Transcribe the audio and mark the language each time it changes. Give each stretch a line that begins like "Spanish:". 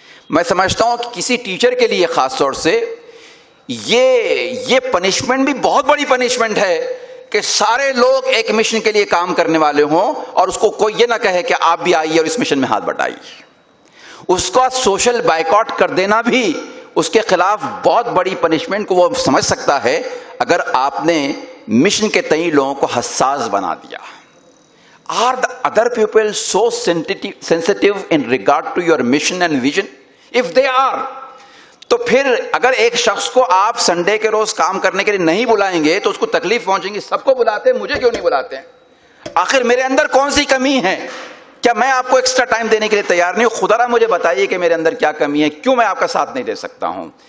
Urdu: میں سمجھتا ہوں کہ کسی ٹیچر کے لیے خاص طور سے یہ پنشمنٹ بھی بہت بڑی پنشمنٹ ہے کہ سارے لوگ ایک مشن کے لیے کام کرنے والے ہوں اور اس کو کوئی یہ نہ کہے کہ آپ بھی آئیے اور اس مشن میں ہاتھ بٹائیے. اس کا سوشل بائیکاٹ کر دینا بھی اس کے خلاف بہت بڑی پنشمنٹ کو وہ سمجھ سکتا ہے اگر آپ نے مشن کے تئیں لوگوں کو حساس بنا دیا.
English: Are the other people so sensitive in regard to your mission and vision? If they are,
Urdu: تو پھر اگر ایک شخص کو آپ سنڈے کے روز کام کرنے کے لیے نہیں بلائیں گے تو اس کو تکلیف پہنچیں گی. سب کو بلاتے ہیں, مجھے کیوں نہیں بلاتے ہیں؟ آخر میرے اندر کون سی کمی ہے؟ کیا میں آپ کو ایکسٹرا ٹائم دینے کے لیے تیار نہیں ہوں؟ خدا را مجھے بتائیے کہ میرے اندر کیا کمی ہے, کیوں میں آپ کا ساتھ نہیں دے سکتا ہوں.